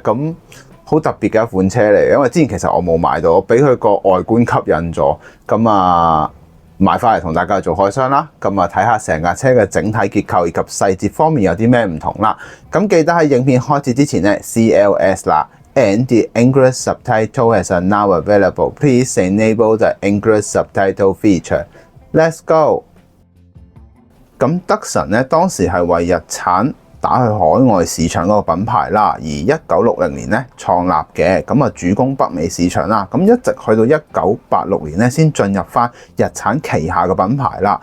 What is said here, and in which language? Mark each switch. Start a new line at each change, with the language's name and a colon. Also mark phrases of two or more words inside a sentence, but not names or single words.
Cantonese: 咁好特別嘅一款車嚟，因為之前其實我冇買到，我俾佢個外觀吸引咗。咁買翻嚟同大家做開箱啦，咁睇下成架車嘅整體結構以及細節方面有啲咩唔同啦。咁記得喺影片開始之前咧 CLS 啦 ，
English: and the English subtitle is now available. Please enable the English subtitle feature. Let's go。
Cantonese: 咁Datsun咧當時係為日產打去海外市場嗰個品牌啦，而1960年咧創立嘅，咁主攻北美市場啦，咁一直去到1986年咧先進入翻日產旗下嘅品牌啦。